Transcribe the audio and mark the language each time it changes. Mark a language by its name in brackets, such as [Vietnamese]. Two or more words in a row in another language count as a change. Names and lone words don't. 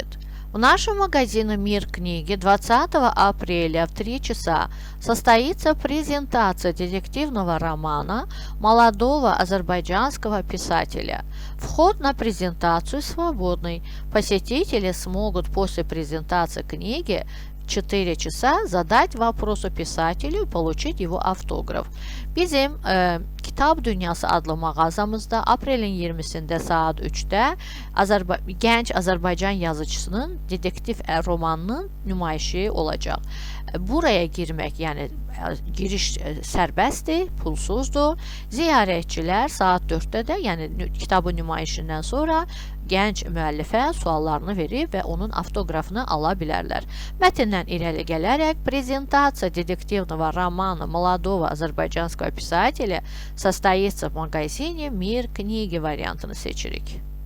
[Russian] В нашем магазине «Мир книги» 20 апреля в 3 часа состоится презентация детективного романа молодого азербайджанского писателя. Вход на презентацию свободный. Посетители смогут после презентации книги в 4 часа задать вопрос pисателю и получить его автограф. [Azerbaijani] Bizim Kitab Dünyası adlı mağazamızda aprelin 20-sində saat 3-də gənc Azərbaycan yazıcısının dedektiv romanının nümayişi olacaq. Buraya girmək, yəni giriş sərbəstdir, pulsuzdur. Ziyarətçilər saat 4-də də, yəni kitabın nümayişindən sonra gənc müəllifə suallarını verib və onun avtoqrafını ala bilərlər. Mətndən irəli gələrək [Russian] презентация детективного романа молодого азербайджанского писателя состоится в магазине «Мир книги» [Azerbaijani] variantını seçirik.